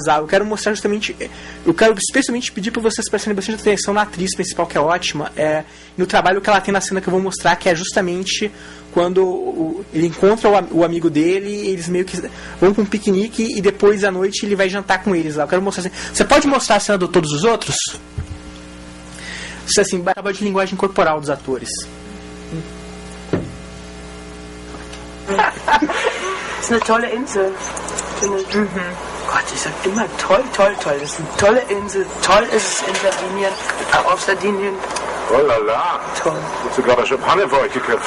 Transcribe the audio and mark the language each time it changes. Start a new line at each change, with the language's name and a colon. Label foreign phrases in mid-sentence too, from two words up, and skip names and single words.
Portuguese: Eu quero mostrar justamente, eu quero especialmente pedir para vocês prestarem bastante atenção na atriz principal, que é ótima, no trabalho que ela tem na cena que eu vou mostrar, que é justamente quando ele encontra o amigo dele, eles meio que vão para um piquenique e depois à noite ele vai jantar com eles lá. Eu quero mostrar assim. Você pode mostrar a cena de todos os outros? Isso assim, trabalho de linguagem corporal dos atores.
German: Das ist eine tolle Insel. Gott, ich sag immer toll, toll, toll. Das ist eine tolle Insel. Toll ist es in Sardinien, auf Sardinien.
French: Oh la la.
German: Toll. Hat sogar Champagner für euch geköpft.